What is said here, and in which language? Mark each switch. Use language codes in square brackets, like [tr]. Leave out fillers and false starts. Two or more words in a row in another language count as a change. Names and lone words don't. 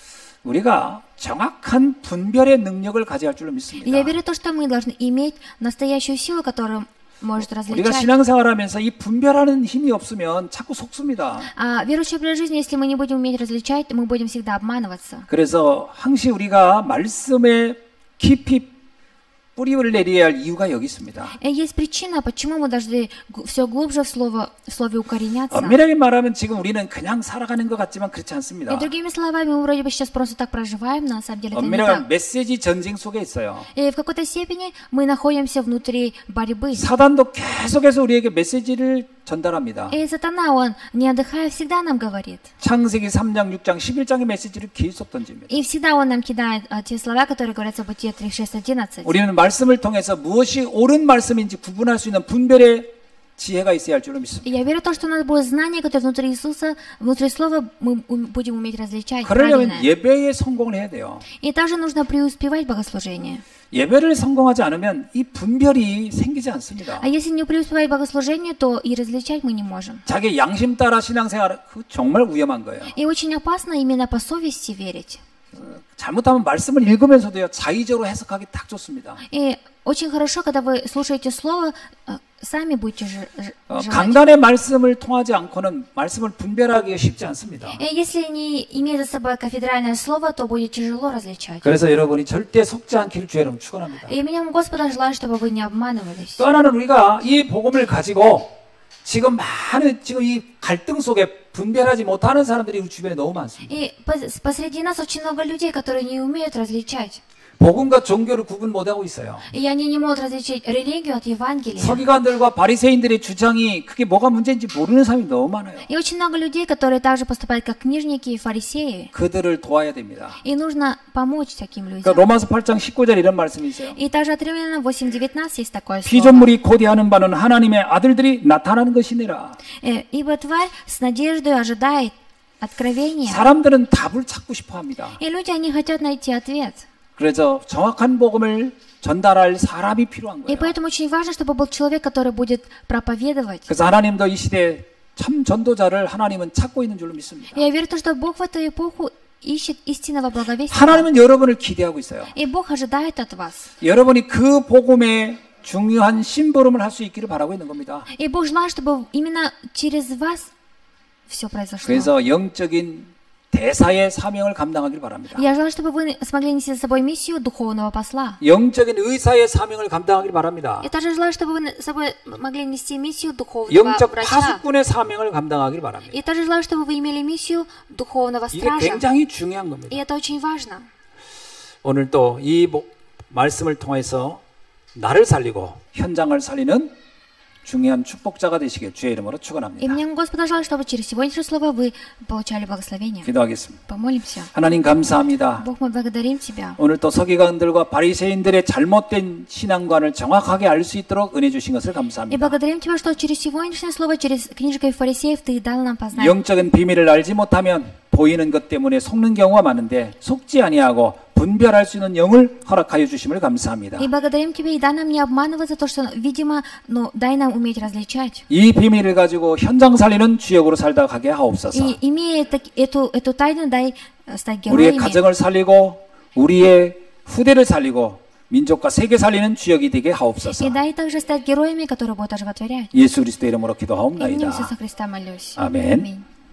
[ko] 우리가 정확한 분별의 능력을 가져야 할 줄로 [ru] И [ko] 믿습니다. [ru] я верю в то, что мы должны иметь настоящую силу, которая может [ko] 우리가 [ru] различать. [ko] 신앙생활하면서 이 분별하는 힘이 없으면 자꾸 속습니다. [ru] А верующий образ жизни, если мы не будем уметь различать, мы будем всегда обманываться. [ko] 그래서 항상 우리가 말씀에 깊이 뿌리를 내려야 할 이유가 여기 있습니다. [ru] И есть причина, почему мы должны все глубже в слове укореняться. [ko] 엄밀하게 말하면 지금 우리는 그냥 살아가는 것 같지만 그렇지 않습니다. [ru] И другими словами, мы вроде бы сейчас просто так проживаем, но на самом деле это не [ko] 엄밀하게 [ru] так. [ko] 메시지 전쟁 속에 있어요. [ru] И в какой-то степени мы находимся внутри борьбы. [ko] 사단도 계속해서 우리에게 메시지를 전달합니다. [ru] И сатана, он, не отдыхая, всегда нам говорит. [ko] 창세기 3장, 6장, 11장의 메시지를 계속 던집니다. [ru] И всегда он нам кидает те слова, которые говорятся в Бытие 3, 6, 11. [ko] 우리는 말씀을 통해서 무엇이 옳은 말씀인지 구분할 수 있는 분별의 지혜가 있어야 할 줄로 믿습니다. [ru] И я верю в то, что у нас будет знание, которое внутри Иисуса, внутри Слова, мы будем уметь различать [ko] 그러려면 [ru] правильное. [ko] 예배에 성공을 해야 돼요. [ru] И также нужно преуспевать в богослужении. [ko] 예배를 성공하지 않으면 이 분별이 생기지 않습니다. [ru] А если не преуспевать в богослужении, то и различать мы не можем. [ko] 자기 양심 따라 신앙생활 그 정말 위험한 거예요. [ru] И очень опасно именно по совести верить. [ko] 잘못하면 말씀을 읽으면서도요 자의적으로 해석하기 딱 좋습니다. [ru] И очень хорошо, когда вы слушаете Слово, сами будете желать. [ko] 강단의 말씀을 통하지 않고는 말씀을 분별하기가 쉽지 않습니다. [ru] И если не иметь за собой кафедральное слово, то будет тяжело различать. [ko] 그래서 여러분이 절대 속지 않기를 주의로 축원합니다. [ru] И именем Господа желаю, чтобы вы не обманывались. [ko] 또 하나는 우리가 이 복음을 가지고 지금 이 갈등 속에 분별하지 못하는 사람들이 우리 주변에 너무 많습니다. [ru] И посреди нас очень много людей, которые не умеют различать. [ko] 복음과 종교를 구분 못하고 있어요. [ru] И они не могут различить религию от Евангелия. [ko] 서기관들과 바리새인들의 주장이 그게 뭐가 문제인지 모르는 사람이 너무 많아요. [ru] И очень много людей, которые также поступают как книжники и фарисеи. [ko] 그들을 도와야 됩니다. [ru] И нужно помочь таким людям. [ko] 그러니까 로마서 8장 19절 이런 말씀이 있어요. [ru] И также от Римлянам 8:19 есть такое слово. [ko] 피조물이 고대하는 바는 하나님의 아들들이 나타나는 것이니라. [ru] Ибо тварь с надеждой ожидает откровения. [ko] 사람들은 답을 찾고 싶어 합니다. [ru] И люди, они хотят найти ответ. [ko] 그래서 정확한 복음을 전달할 사람이 필요한 [ru] И [ko] 거예요. [ru] поэтому очень важно, чтобы был человек, который будет проповедовать. [ko] 그래서 하나님도 이 시대에 참 전도자를 하나님은 찾고 있는 줄로 믿습니다. [ru] И я верю в то, что Бог в эту эпоху ищет истинного благовестия. [ko] 하나님은 여러분을 기대하고 있어요. [ru] И Бог ожидает от вас. [ko] 여러분이 그 복음의 중요한 심부름을 할 수 있기를 바라고 있는 겁니다. [ru] И Бог желает, чтобы именно через вас все произошло. [ko] 그래서 영적인 대사의 사명을 감당하길 바랍니다. [ru] Я желаю, чтобы вы смогли нести за собой миссию духовного посла. [ko] 영적인 의사의 사명을 감당하길 바랍니다. [ru] Я также желаю, чтобы вы с собой могли нести миссию духовного [ko] 영적 [ru] врача. [ko] 파수꾼의 사명을 감당하길 바랍니다. [ru] И также желаю, чтобы вы имели миссию духовного [ko] 이게 [ru] стража. [ko] 굉장히 중요한 겁니다. [ru] И это очень важно. [ko] 오늘 또 이 말씀을 통해서 나를 살리고 현장을 살리는 중요한 축복자가 되시길 주의 이름으로 [ru] И [ko] 축원합니다. [ru] мне Господа желаю, чтобы через сегодняшнее слово вы получали благословение. [ko] 기도하겠습니다. [ru] Помолимся. [ko] 하나님 감사합니다. [ru] Бог, мы благодарим Тебя. [ko] 오늘 또 서기관들과 바리새인들의 잘못된 신앙관을 정확하게 알 수 있도록 은혜 주신 것을 [ru] И [ko] 감사합니다. [ru] благодарим Тебя, что через сегодняшнее слово, через книжку фарисеев Ты дал нам познать. [ko] 영적인 비밀을 알지 못하면 보이는 것 때문에 속는 경우가 많은데 속지 아니하고 분별할 수 있는 영을 허락하여 주심을 감사합니다. [ru] И благодарим Тебя, и дай нам не обманываться, то, что, видимо, но дай нам уметь различать. [ko] 이 비밀을 가지고 현장 살리는 주역으로 살다 가게 하옵소서. [ru] И имея эту тайну, дай стать [ko] 우리의 [ru] героями. [ko] 가정을 살리고 우리의 후대를 살리고 민족과 세계 살리는 주역이 되게 하옵소서. [ru] И дай также стать героями, которые будут оживотворять. [ko] 예수 그리스도의 이름으로 [ru] Именем [ko] 기도하옵나이다. [ru] Иисуса Христа молюсь. [ko] 아멘. [ru] Аминь.